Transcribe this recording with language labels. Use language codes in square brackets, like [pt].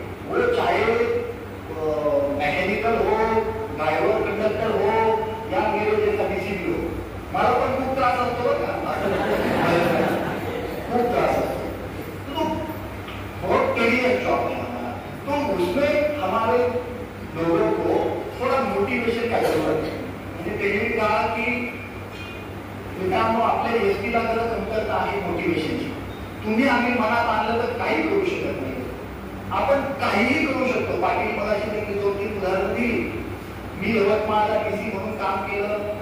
[hi] वो चाहे मैकेनिकल हो, ड्राइवर कंडक्टर हो या मेरे जैसा DCP हो, [mr] मला पण खूप त्रास असतो [hi] का, खूप त्रास असतो. तो बहुत टेडियस जॉब है हमारा. तो उसमें हमारे लोगों को थोड़ा मोटिवेशन का जरूरत है. [mr] म्हणजे त्यांनी कहा की मित्रांनो आपल्या STला जरा कमतरता आहे मोटिवेशनची. तुम्ही आम्ही मनात आणलं तर काही करू शकत नाही. आपण काहीही करू शकतो. पाटील मगाशी त्यांनी 2-3 उदाहरणं दिली. मी यवतमाळला DC म्हणून काम केलं.